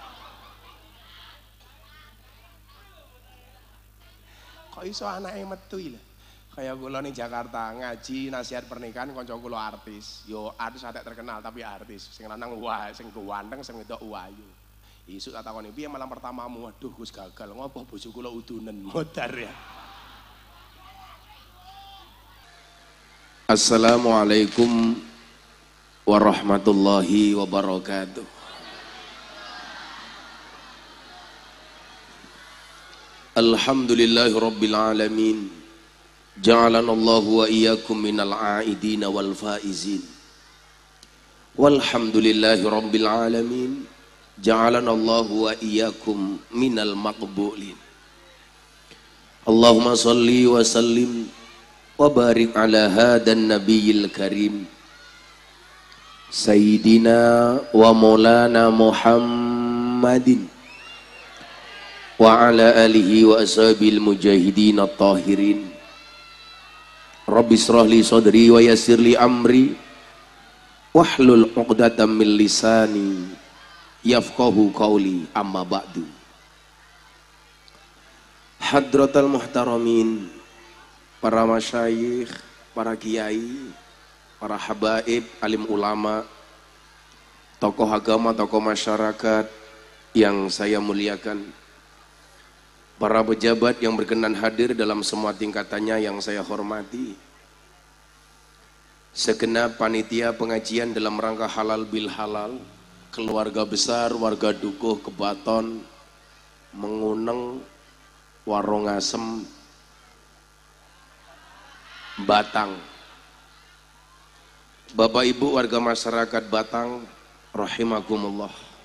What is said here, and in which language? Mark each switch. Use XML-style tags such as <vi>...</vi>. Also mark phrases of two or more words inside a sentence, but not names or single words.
<jv>Kok iso anake metu iki lho. Kayak kula ning Jakarta ngaji</jv> <id>nasihat pernikahan</id> <jv>kanca kula artis. Yo artis atek terkenal tapi artis. Sing lanang wah sing ganteng sing wedok wayu. Isuk tak takoni piye</jv> <id>malam pertamamu?</id> <jv>Waduh Gus gagal. Ngopo bojo kula udunen modar ya.</jv> <ar>السلام عليكم ورحمة الله وبركاته. الحمد لله رب العالمين. جعلنا الله وإياكم من العائدين والفائزين. والحمد لله رب العالمين. جعلنا الله وإياكم من المقبولين. اللهم صل وسلم وبارك على هذا النبي الكريم سيدنا ومولانا محمد وعلى آله وأصحاب المجاهدين الطاهرين. رب اشرح لي صدري ويسر لي أمري واحلل عقدة من لساني يفقهوا قولي، أما بعد. حضرات المحترمين,</ar> <id>para masyayikh, para kiai, para habaib, alim ulama, tokoh agama, tokoh masyarakat yang saya muliakan, para pejabat yang berkenan hadir dalam semua tingkatannya yang saya hormati, segenap panitia pengajian dalam rangka halal bil halal, keluarga besar, warga Dukuh, Kebaton, Menguneng, Warung Asem, Batang, Bapak Ibu warga masyarakat Batang rahimakumullah.</id>